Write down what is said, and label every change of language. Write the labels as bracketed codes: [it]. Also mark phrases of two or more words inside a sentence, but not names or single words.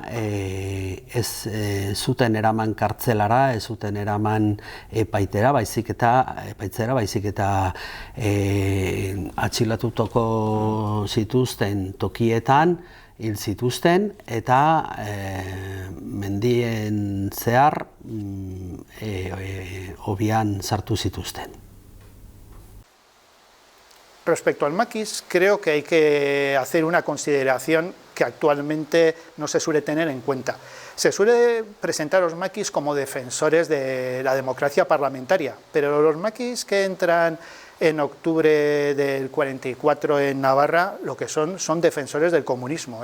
[eu] ez zuten eraman kartzelara, ez zuten eraman epaitzera, baizik eta atxilatutako zituzten tokietan hil zituzten eta mendien zehar hobian sartu zituzten. [es] Respecto al maquis, creo que hay que hacer una consideración que actualmente no se suele tener en cuenta. Se suele presentar a los maquis como defensores de la democracia parlamentaria, pero los maquis que entran en octubre del 44 en Navarra, lo que son defensores del comunismo.